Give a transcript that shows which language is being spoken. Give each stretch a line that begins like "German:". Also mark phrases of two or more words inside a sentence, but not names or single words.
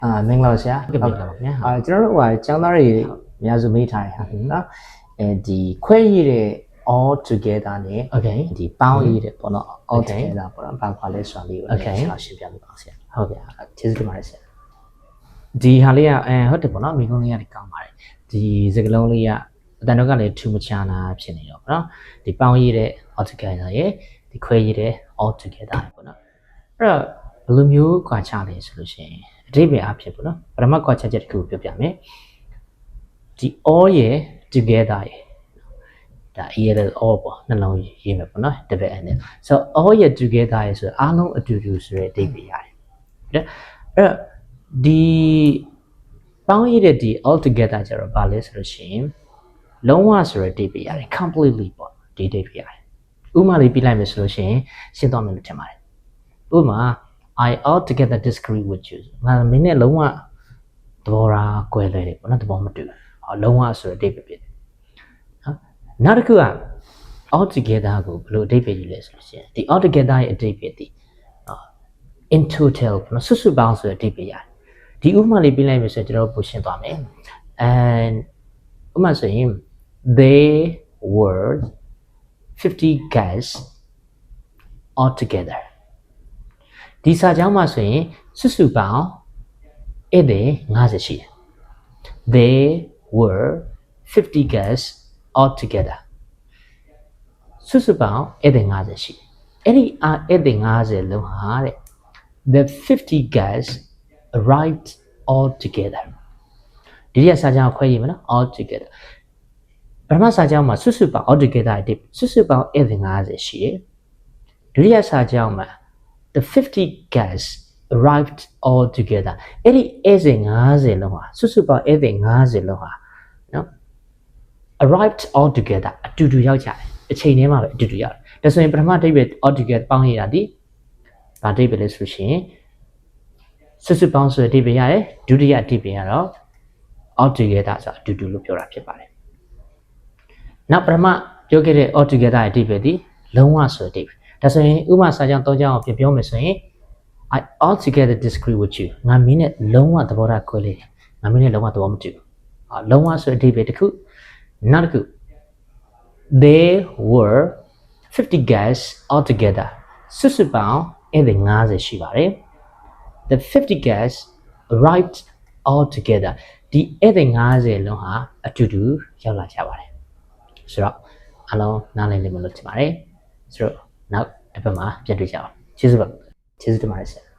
Burmese: မင်္ဂလာပါဆရာ ဟုတ်ကဲ့ပါဗျာ ကျွန်တော်တို့ကျောင်းသားတွေအများစုမေးထားတယ်ဟာနော်ဒီခွဲရည်တဲ့
English: all together
Burmese: နဲ့ okay ဒီပေါင်းရည်တဲ့ပေါ့နော်
English: all together
Burmese: ပေါ့နော်ဘာခွာလဲဆိုတာလေးကိုရှင်းပြပေးပါဆရာ ဟုတ်ကဲ့ ကျေးဇူးတင်ပါတယ်ဆရာဒီဟာလေးကဟုတ်တယ်ပေါ့နော်မိကုန်းလေးကကောင်းပါတယ်ဒီစကလုံးလေးကအတန်တော့ကလည်းထူမချာနာဖြစ်နေတော့ပေါ့နော်ဒီပေါင်းရည်တဲ့
English: all together
Burmese: ရဲ့ဒီခွဲရည်တဲ့
English: all together
Burmese: ပေါ့ နော်အဲ့တော့ဘယ်လိုမျိုးခွာချလဲဆိုလို့ရှိရင်အဓိပ္ပာယ်အဖြစ်ပေါ့နော်ပထမခွာချချက်တစ်ခုပြောပြမယ်ဒီ all ရဲ့ together ရဲ့ဒါ all ပေါ့နှ လုံးရေးမယ်ပေါ့နော်တပည့်အနေနဲ့ဆိုတော့ all ရဲ့ together ရဲ့ဆိုတော့အားလုံးအတူတူဆိုတဲ့အဓိပ္ပာယ်ရတယ်အဲ့တော့ဒီပေါ င်းရတဲ့ဒီ
English: all together
Burmese: ကျတော့ဘာလဲဆိုလို့ရှိရင်လုံးဝဆိုတဲ့အဓိပ္ပာယ်ရတယ် completely ပေါ့ဒီအဓိပ္ပာယ်ရတယ်ဥပမာလေးပြလိုက်မယ်ဆိုလို့ရှိရင်ရှင်းသွားမယ်လို့ထင်ပါတယ်ဥပမာ
English: I altogether disagree with you
Burmese: ငါမင်းနဲ့လုံးဝသဘောထားကွဲလွဲတယ်ပေါ့နော်သဘောမတူလုံးဝဆိုတဲ့အဓိပ္ပာယ်ဖြစ်တယ်နော်နောက်တစ်ခုက altogether ကိုဘယ်လိုအဓိပ္ပာယ်ယူလဲဆိုလို့ရှိရင်ဒီ altogether ရဲ့အဓိပ္ပာယ်ဒီ
English: in total
Burmese: ပေါ့နော်စုစုပေါင်းဆိုတဲ့အဓိပ္ပာယ်ရတယ်ဒီဥပမာလေးပြလိုက်မယ်ဆိုရင်ကျွန်တော်ပိုရှင်းသွားမယ် and ဥပမာဆိုရင်
English: they were 50 guys altogether
Burmese: ဒီစာကြောင်းမှာဆိုရင်စုစုပေါင်းဧည့်သည်50ရှိတယ်
English: they were 50 guests all together
Burmese: စုစုပေါင်းဧည့်သည်50ရှိတယ်အဲ့ဒီဧည့်သည်50လုံး ဟာတဲ့
English: the 50 guests arrived all together
Burmese: ဒီရစာကြောင်းခွဲရည်မနော်
English: all together
Burmese: ပထမစာကြောင်းမှာစုစုပေါင်း
English: all together
Burmese: အဓိပ္ပာယ်စုစုပေါင်းဧည့်သည်50ရှိတယ်ဒုတိယစာကြောင်းမှာ
English: the 50 guys arrived all together
Burmese: အဲ့ဒီဧည့်သည် 50လုံးဟာစုစုပေါင်းဧည့်သည်50လုံးဟာနော်
English: arrived all together
Burmese: အတူတူရောက်ကြတယ်အချိန်တည်းမှာပဲအတူတူရောက်တယ်ဒါဆိုရင်ပထမအဓိပ္ပာယ်
English: all together
Burmese: ပေါင်းရတာဒီဘာအဓိပ္ပာယ်လဲ ဆိုရှင်စုစုပေါင်းဆိုတဲ့အဓိပ္ပာယ်ရတယ်ဒုတိယအဓိပ္ပာယ်ကတော့
English: all together
Burmese: ဆိုအတူတူလို့ပြောတာဖြစ်ပါတယ်နောက်ပထမပြောခဲ့တဲ့ all together ရဲ့အဓိပ္ပာယ်ဒီလုံးဝဆိုတဲ့အဓိပ္ပာယ်ဒါဆိုရင်ဥပမာစာကြောင်း၃ကြောင်းကိုပြောမယ်ဆိုရင်
English: I altogether disagree with you
Burmese: ငါမင်းနဲ့လုံးဝသဘောထားကွဲလိမ့်တယ်ငါမင်းနဲ့လုံးဝသဘောမတူဘူးလုံးဝဆိုတဲ့အဓိပ္ပာယ်တစ်ခုနောက်တစ်ခု
English: they were 50 guys altogether
Burmese: စုစုပေါင်းဧည့်သည်50ရှိပါတယ်
English: the 50 guys arrived all together
Burmese: ဒီဧည့်သည်50လုံးဟာအတူတူရောက်လာကြပါတယ်ဆိုတော့အားလုံးနားလည်လိမ့်မယ်လို့ထင်ပါတယ်ဆိုတော့နောက်တစ်ပတ်မှာပြန်တွေ့ကြအောင်ကျေးဇူးတင်ပါတယ်ဆရာ